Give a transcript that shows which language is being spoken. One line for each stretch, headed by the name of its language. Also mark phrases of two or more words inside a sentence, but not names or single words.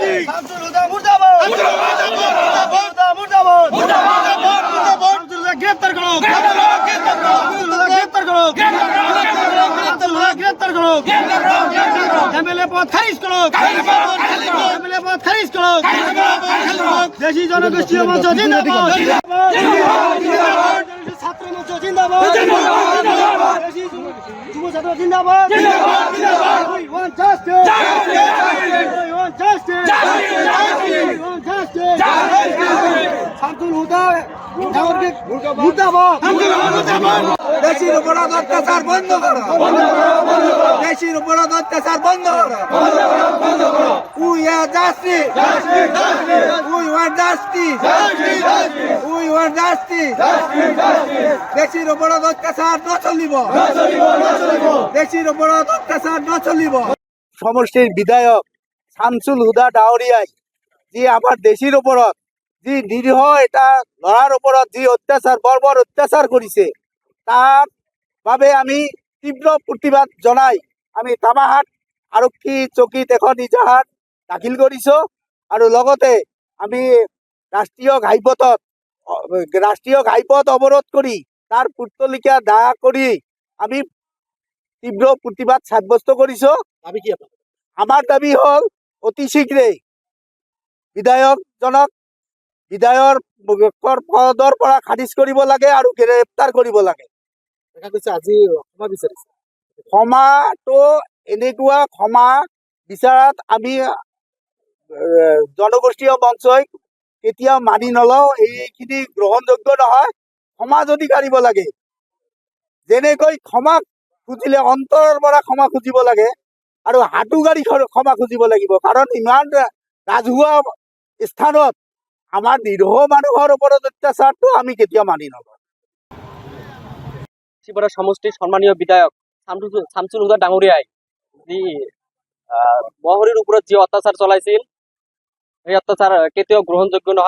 Bangla: শামসুল হুদা মুর্দাবাদ মুর্দাবাদ মুর্দাবাদ মুর্দাবাদ শামসুল হুদা গ্রেফতার করো গ্রেফতার করো গ্রেফতার করো এমএলএ পদ খারিজ করো এমএলএ পদ খারিজ করো দেশি জনগোষ্ঠীয় মঞ্চ জিন্দাবাদ ছাত্র মঞ্চ জিন্দাবাদ দেশি যুব ছাত্র জিন্দাবাদ
English: We want justice We want justice We want justice
Bangla: শামসুল হুদা মুর্দাবাদ দেশের উপর অত্যাচার বন্ধ করো দেশের উপর অত্যাচার বন্ধ করো
English: we are justice we want justice we want justice
Bangla: দেশের উপর অত্যাচার ন চলিব দেশের উপর অত্যাচার ন চলিব সমষ্টির বিধায়ক শামসুল হুদা
Assamese: ডাওরিয়াই যে আমার দেশের ওপৰত যি নিরীহ এটা লড়ার ওপৰত যি অত্যাচার বর্বর অত্যাচার কৰিছে তার বাবে আমি তীব্র প্ৰতিবাদ জনাই আমি তামাহাট আৰক্ষী চকীত এখন ইজাহাৰ দাখিল কৰিছো আৰু লগতে আমি ৰাষ্ট্ৰীয় ঘাইপথ অৱৰোধ কৰি তাৰ পুতলিকা দাহ কৰি আমি তীব্র প্ৰতিবাদ সাব্যস্ত কৰিছো। আমার দাবি হল অতি শীঘ্ৰেই বিধায়কজনক বিধায়কৰ পদৰ পৰা খাৰিজ কৰিব লাগে আৰু গ্ৰেপ্তাৰ কৰিব লাগে। ক্ষমাটো এনেকুৱা ক্ষমা বিচাৰাত আমি জনগোষ্ঠীয় মঞ্চই কেতিয়াও মানি নলওঁ, এইখিনি গ্ৰহণযোগ্য নহয়। ক্ষমা যদি কাঢ়িব লাগে যেনেকৈ ক্ষমা খুজিলে অন্তৰৰ পৰা ক্ষমা খুজিব লাগে আৰু হাঁটু গাড়ি ক্ষমা খুজিব লাগিব, কাৰণ ইমান ৰাজহুৱা স্থানত আমাৰ নিরীহ মানুহৰ ওপৰত অত্যাচাৰটো আমি কেতিয়াও মানি নলওঁ। শিবরা সমষ্টির সম্মানীয় বিধায়ক শামসুল হুদা ডাঙরিয়াই যি মহৰীৰ ওপৰত যি অত্যাচাৰ চলাইছিল এই অত্যাচাৰ কেতিয়াও গ্ৰহণযোগ্য নহয়।